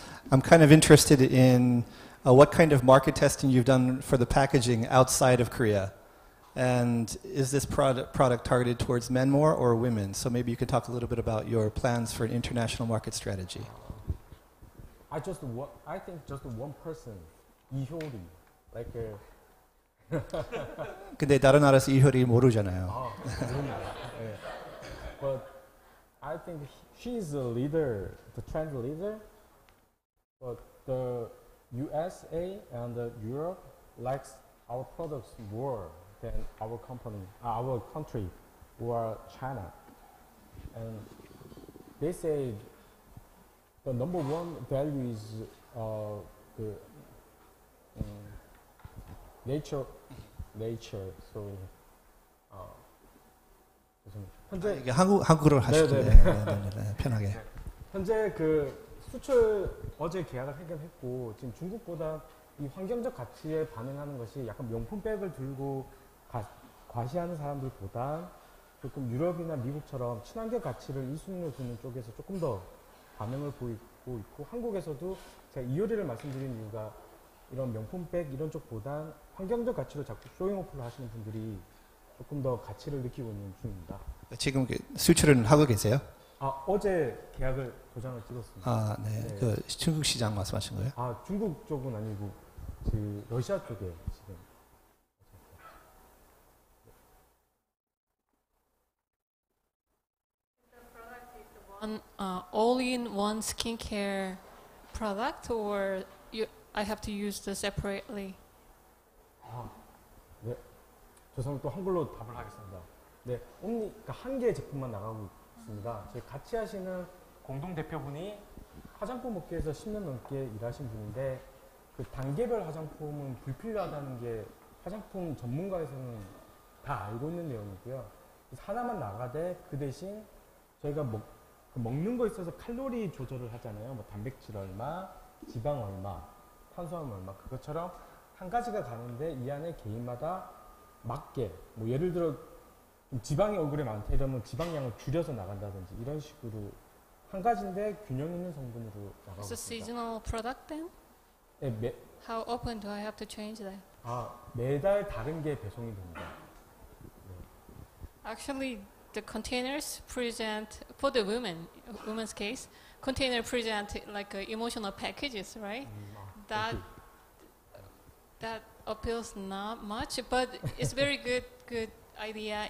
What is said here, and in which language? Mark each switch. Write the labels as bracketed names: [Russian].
[English] I'm kind of interested in what kind of market testing you've done for the packaging outside of Korea. And is this product targeted towards men more or women? So maybe you could talk a little bit about your plans for an international market strategy. I think just one person, 이효리, like [Korean] 근데 다른 나라에서 이효리 모르잖아요. 모릅니다. [English] But I think she's the leader, the trend leader. But the USA and Europe likes our products more than our company, our country, or China. And they say the number one value is the nature. So [Korean] 현재 이게 한국어를 하시길래 편하게. 현재 그 수출 어제 계약을 해결했고 지금 중국보다 이 환경적 가치에 반응하는 것이 약간 명품백을 들고 과시하는 사람들보다 조금 유럽이나 미국처럼 친환경 가치를 1순위로 두는 쪽에서 조금 더 반응을 보이고 있고 한국에서도 제가 이효리를 말씀드린 이유가 이런 명품백 이런 쪽보다 환경적 가치로 자꾸 쇼잉오프를 하시는 분들이 조금 더 가치를 느끼고 있는 중입니다. 지금 수출은 하고 계세요? 어제 계약을 도장을 찍었습니다. 네. 그 중국 시장 말씀하신 거예요? 중국 쪽은 아니고 그 러시아 쪽에 지금. [English] The product is one all-in-one skincare product, or I have to use this separately? [Korean] 네. 죄송합니다. 또 한글로 답을 하겠습니다. 네, 그러니까 한 개의 제품만 나가고 있습니다. 저희 같이 하시는 공동 대표분이 화장품 업계에서 10년 넘게 일하신 분인데 그 단계별 화장품은 불필요하다는 게 화장품 전문가에서는 다 알고 있는 내용이고요. 하나만 나가되 그 대신 저희가 먹는 거에 있어서 칼로리 조절을 하잖아요. 뭐 단백질 얼마, 지방 얼마, 탄수화물 얼마 그것처럼 한 가지가 가는데 이 안에 개인마다 맞게 뭐 예를 들어 지방이 얼굴에 많다 이러면 지방량을 줄여서 나간다든지 이런 식으로 한 가지인데 균형 있는 성분으로 나가고 있습니다. [English] It's a seasonal product then? [Korean] 네, [English] How often do I have to change that? [Korean] 매달 다른 게 배송이 됩니다. [English] Actually, the containers present, for the women's case, container present like emotional packages, right? That appeals not much, but it's very good idea.